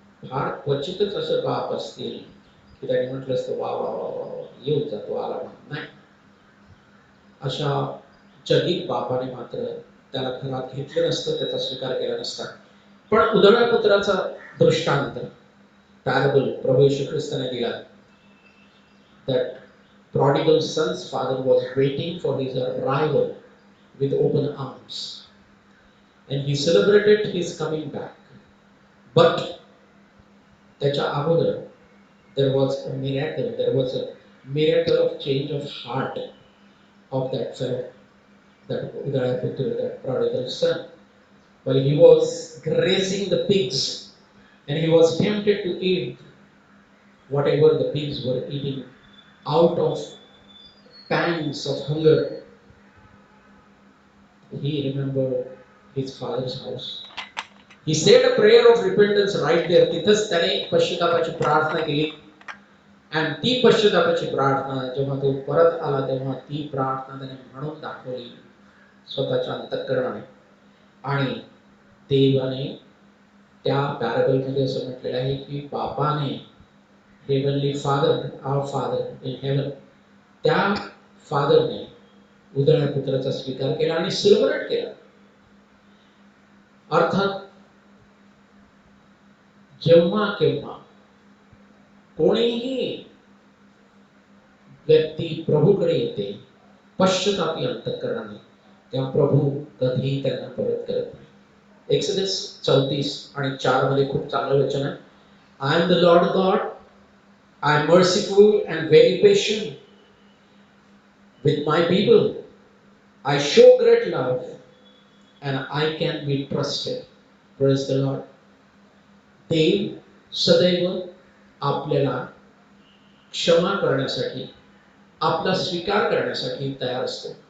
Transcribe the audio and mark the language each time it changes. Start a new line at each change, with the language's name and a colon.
Marathi: फार क्वचितच असं बाप असतील की त्याने म्हटलं असतं, वा वा वा वा, येऊन जातो आला म्हणून. नाही, अशा जगिक बापाने मात्र त्याला घरात घेतलं नसतं, त्याचा स्वीकार केला नसता. पण उधळ्या पुत्राचा दृष्टांत, पॅराबल प्रभू येशू ख्रिस्ताने दिला.
English: That prodigal son's father was waiting for his arrival with open arms, and he celebrated his coming back. But
Marathi: त्याच्या अगोदर
English: there was a miracle. There was a miracle of change of heart of that fellow, that Udaya Putra, that prodigal son. While he was grazing the pigs, and he was tempted to eat whatever the pigs were eating out of pangs of hunger, he remembered his father's house. He said a prayer of repentance right there.
Marathi: तिथंच त्याने पश्चातापाची प्रार्थना केली आणि ती पश्चातापाची प्रार्थना जेव्हा तो परत आला तेव्हा ती प्रार्थना त्याने म्हणून दाखवली स्वतःच्या अंतःकरणाने. आणि देवाने त्या पॅराबलमध्ये असं म्हटलेलं आहे की बापाने,
English: heavenly father, our father in heaven,
Marathi: त्या फादरने उदळ्या पुत्राचा स्वीकार केला आणि सेलिब्रेट केला. अर्थात जेव्हा केव्हा कोणीही व्यक्ती प्रभूकडे येते पश्चातापी अंतःकरणाने, तेव्हा प्रभू कधीही त्यांना परत करत नाही. एक्सोडस 34 आणि 4 मध्ये खूप चांगलं वचन आहे.
English: I am the Lord God, I am merciful and very patient with my people. I show great love and I can be trusted. Praise the Lord.
Marathi: देव सदैव आपल्याला क्षमा करण्यासाठी, आपला स्वीकार करण्यासाठी तयार असतो.